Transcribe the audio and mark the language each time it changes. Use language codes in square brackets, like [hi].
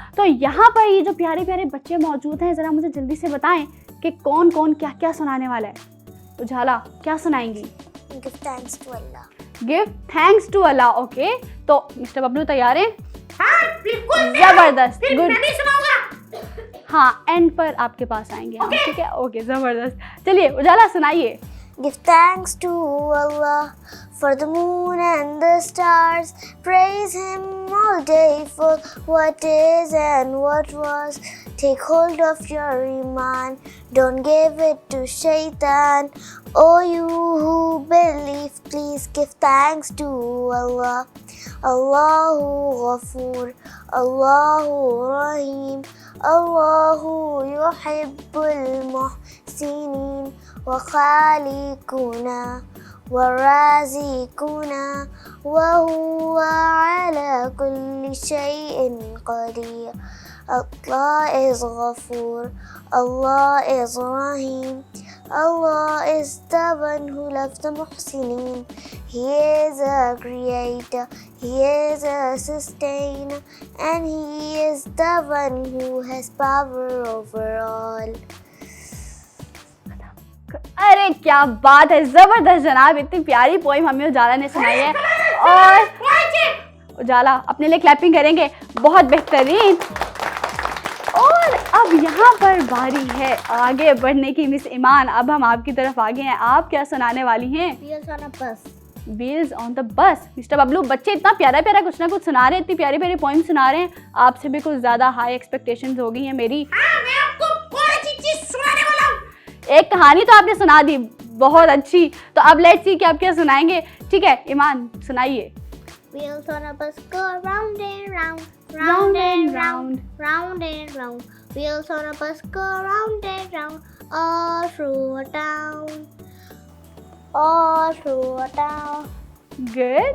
[hi] तो यहाँ पर ये जो प्यारे प्यारे बच्चे मौजूद हैं, ज़रा मुझे जल्दी से बताएं कि कौन कौन क्या क्या सुनाने वाला है। उजाला, क्या सुनाएंगी? [en] Give thanks to Allah. Give thanks to Allah. [hi] Okay, तो मिस्टर बबलू तैयार हैं? हाँ, बिल्कुल. जबरदस्त, फिर [en] Good. [hi] मैं भी सुनाऊंगा. हाँ, एंड पर आपके पास आएंगे हम, ठीक है? ओके, ज़बरदस्त। चलिए उजाला सुनाइए। [en] Give thanks to Allah for the moon and the stars. Praise Him all day for what is and what was. Take hold of your iman, don't give it to shaitan. Oh, you who believe, please give thanks to Allah. [ar] Allahu Ghafoor, Allahu Rahim, Allahu yuhibbul muhsinin. وخالقنا ورازقنا وهو على كل شيء قدير. [en] Allah is Ghafoor, Allah is Rahim, Allah is the one who loves the Muhsinin. He is a creator, He is a sustainer, and He is the one who has power over all. [hi] अरे क्या बात है, ज़बरदस्त जनाब, इतनी प्यारी poem हमें उजाला ने सुनाई है। और उजाला अपने लिए क्लैपिंग करेंगे, बहुत बेहतरीन। और अब यहाँ पर बारी है आगे बढ़ने की मिस ईमान, अब हम आपकी तरफ आगे हैं, आप क्या सुनाने वाली हैं? [en] Wheels on a bus. Wheels on the bus. [hi] Mister Bablu, बच्चे इतना प्यारा प्यारा कुछ ना कुछ सुना रहे हैं, इतनी प्यारी प्यारी पोइम सुना रहे हैं, आपसे भी कुछ ज़्यादा [en] high expectations [hi] हो गई हैं मेरी। हाँ, मैं आपको बहुत अच्छी चीज सुनाने वाला हूँ. एक कहानी तो आपने सुना दी, बहुत अच्छी। तो अब [en] let's see [hi] कि आप क्या सुनाएंगे। ठीक है ईमान, सुनाइए। [en] Wheels on a bus go round and round, Round and round. round and round. Wheels on a bus go round and round, all through a town, all through a town. Good.